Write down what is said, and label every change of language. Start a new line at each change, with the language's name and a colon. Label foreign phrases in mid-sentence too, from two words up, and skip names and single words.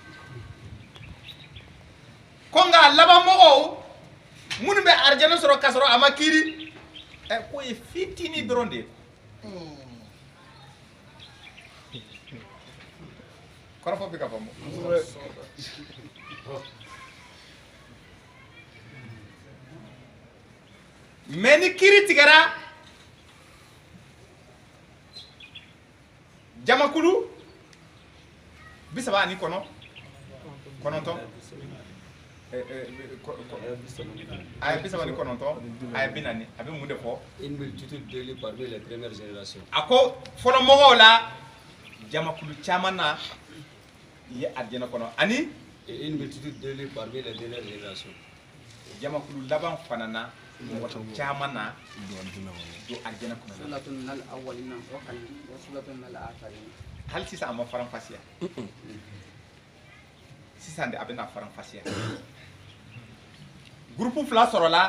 Bambara: ko nka laban mɔgɔw minnu bɛ alijɛnɛ sɔrɔ k'a sɔrɔ a ma kiiri ko ye fitini dɔrɔn de ye kɔrɔfɔ bɛ ka faamu mais ni kiiri tigɛra jamakulu 39 a ye 39 a ye 40 a bɛ mun de fɔ
French: Une multitude d'élus parmi les premières générations.
Bambara: a ko fɔlɔ mɔgɔw la jamakulu caman na ye alijɛnɛ kɔnɔ ani
French: Et une multitude d'élus parmi les dernières générations.
Bambara: jamakulu laban fana na mɔgɔ caman na don alijɛnɛ kɔnɔ hali sisan a ma faranfasiya sisan de a bɛna faranfasiya groupe fila sɔrɔla